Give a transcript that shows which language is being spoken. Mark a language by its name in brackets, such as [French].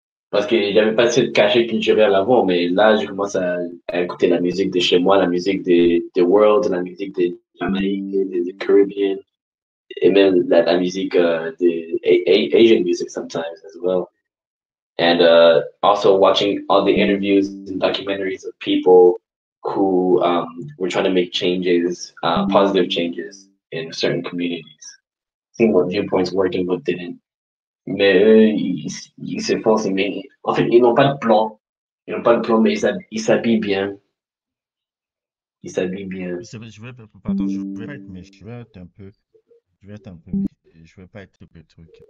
[French] Parce que j'avais pas cette cachet culturel avant, mais là, je commence à écouter la musique de chez moi, la musique des World, la musique des Jamaïques, des Caribbean, et même la musique des [English] Asian music sometimes as well. And also watching all the interviews and documentaries of people who were trying to make changes, positive changes in certain communities. Seeing what viewpoints working, what didn't. [French] Mais eux, ils s'efforcent, mais en fait, ils n'ont pas de plan. Ils n'ont pas de plan, mais ils s'habillent bien. Ils s'habillent bien. C'est vrai, pardon, je vais pas être méchant, je vais être un peu, je vais être un peu, je vais pas être le truc.